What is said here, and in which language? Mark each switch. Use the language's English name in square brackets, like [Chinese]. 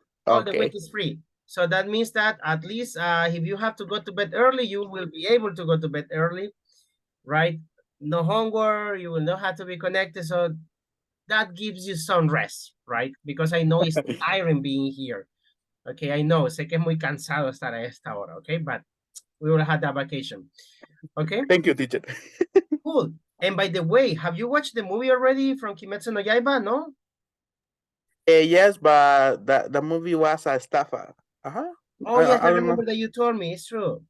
[English] All the week Okay, is free. So that means that at least if you have to go to bed early, you will be able to go to bed early, right? No homework, you will not have to be connected. So that gives you some rest, right? Because I know it's tiring being here. Okay, I know, [Spanish] sé que es muy cansado estar a esta hora, okay? [English] But we will have that vacation. Okay, thank you, teacher. cool. And by the way, have you watched the movie already from Kimetsu no Yaiba? No? Yes, but the movie was a estafa. Uh-huh. Oh, yes, I I don't know. remember that you told me. It's true.